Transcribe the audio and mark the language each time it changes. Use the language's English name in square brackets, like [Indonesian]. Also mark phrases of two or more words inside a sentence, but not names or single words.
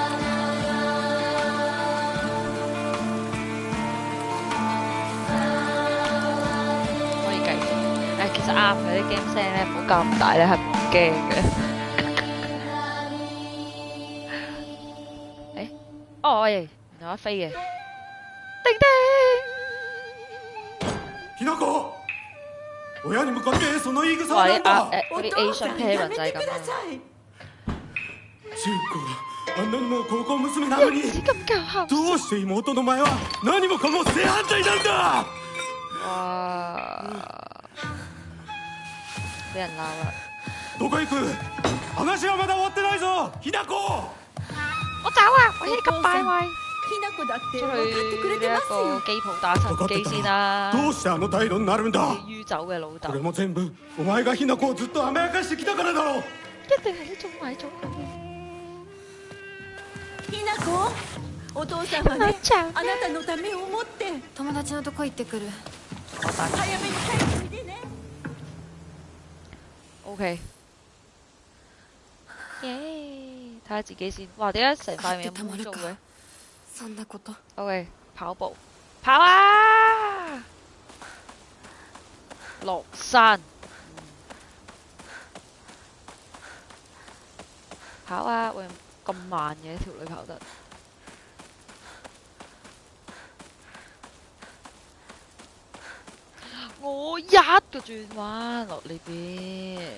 [Cantonese] 可以繼續。其實啱嘅啲 game 聲咧，唔好較咁大咧，係唔驚嘅。哦，原來一飛嘅。叮叮。 [Japanese] ひなこ、親に向かってその言い草哇！はなんだ。 [Cantonese] 嗰啲 [English] Asian parent [Cantonese] 就係咁啦。 [Japanese] 中子はあんなにも高校娘なのに、どうして妹の前は何もかも正反対なんだ。 [Cantonese] 哇！俾人鬧啦。 [Japanese] どこ行く？話はまだ終わってないぞ、ひなこ。 [Cantonese] 我走啊！我呢啲咁敗壞。 [Japanese] ひなこだって [Cantonese] 出 [Japanese] 分かってく [Cantonese] 去 [Japanese] れて [Cantonese] 呢一個 [Japanese] ますよ。 [Cantonese] 機鋪打趁機先啦。 [Japanese] どうしてあの態度になるんだ。 [Cantonese] 酗酒嘅老豆。 [Japanese] これも全部お前がひなこをずっと甘やかしてきたからだろう。 [Cantonese] 一定係你做埋咗佢。 [Japanese] ひなこ、お父さんはね、あなたのためを思って友達のとこ行ってくる。早めに帰っておいでね。 [Cantonese] OK。耶！睇下自己先。哇！點解成塊面咁污糟嘅？ [Japanese] そんなこと。 [Cantonese] OK，跑步，跑啊！落山，跑啊！喂，咁慢嘅條女跑得。我一個轉彎落呢邊。